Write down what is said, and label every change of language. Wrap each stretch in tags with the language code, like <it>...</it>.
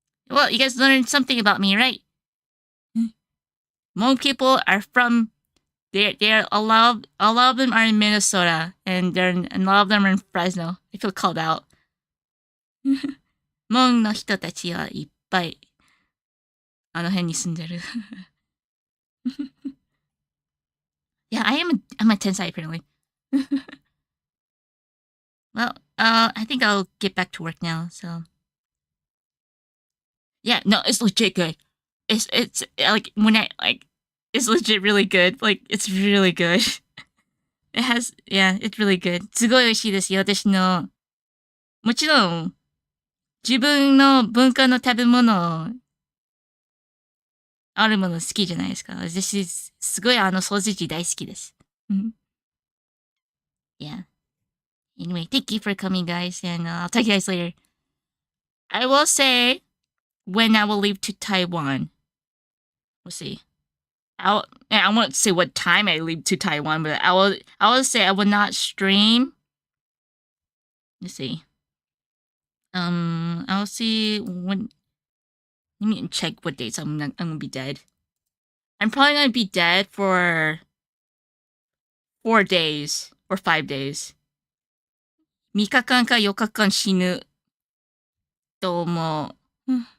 <en>Well, you guys learned something about me, right? Hmong people are from. They're a lot of them are in Minnesota, and a lot of them are in Fresno. I feel called out.</en> <ja>モンの人たちはいっぱいあの辺に住んでる。</ja> <en>Yeah, I'm a tensai apparently. Well, I think I'll get back to work now. So, yeah, no, it's legit good. It's like when it's legit really good. Like it's really good. It has, yeah, it's really good.</en> <ja>すごい美味しいですよ。私のもちろん自分の文化の食べ物あるもの好きじゃないですか。私すごいソーセージ大好きです。</ja> <en>Yeah. Anyway, thank you for coming, guys, and I'll talk to you guys later. I will say when I will leave to Taiwan. We'll see. I won't say what time I leave to Taiwan, but I will say I will not stream. Let's see. I'll see when. Let me check what dates I'm gonna be dead. I'm probably gonna be dead for 4 days or 5 days.</en> <ja>3日間か4日間死ぬと思う。</ja>